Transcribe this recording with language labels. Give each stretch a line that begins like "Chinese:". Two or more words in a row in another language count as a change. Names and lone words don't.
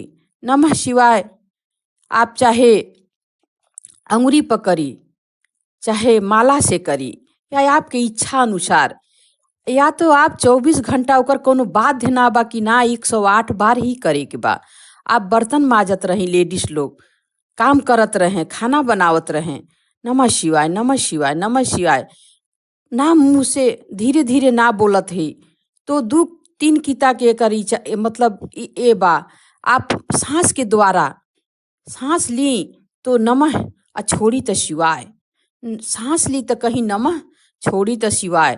Sanskrit: नमः शिवाय
Bhojpuri: आप चाहे अंगुरी पर करी, चाहे माला से करी, या आपके इच्छा अनुसार, या तो आप 24 घंटा ओकर कोनो बाध्य ना बा कि ना 108 बार ही करे के बा। आप बर्तन माजत रही, लेडीज लोग काम करत रहें, खाना बनावत रहें,
Sanskrit: नमः शिवाय नमः शिवाय नमः शिवाय
Bhojpuri: ना मुँह से धीरे धीरे ना बोलत है तो 2-3 किता के कर मतलब ए बा। आप सांस के द्वारा सांस ली तो नमः, छोड़ी तो शिवाय। सांस ली तो कहीं नमः, छोड़ी तो शिवाय।